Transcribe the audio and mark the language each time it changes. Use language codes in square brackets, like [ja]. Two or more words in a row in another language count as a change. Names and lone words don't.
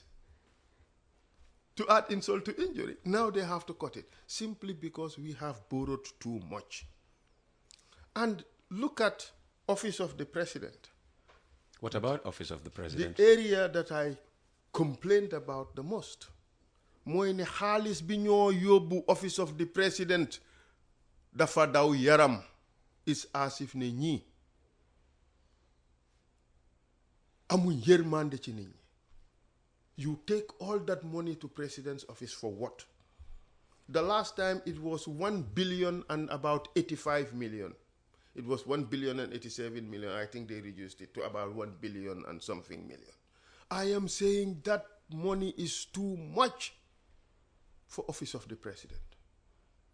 [en] To add insult to injury, now they have to cut it simply because we have borrowed too much. And look at Office of the President. What about Office of the President? The area that I complained about the most. [wo] Mooy ne xaalis bi ñoo yóbbu [en] Office of the President [wo] dafa daw yaram. [en] It's as if [wo] ne ñi amuñ yërmande ci nit ñi. [en] You take all that money to President's office for what? The last time it was 1 billion and about 85 million. It was 1 billion and 87 million. I think they reduced it to about 1 billion and something million. I am saying that money is too much for Office of the President.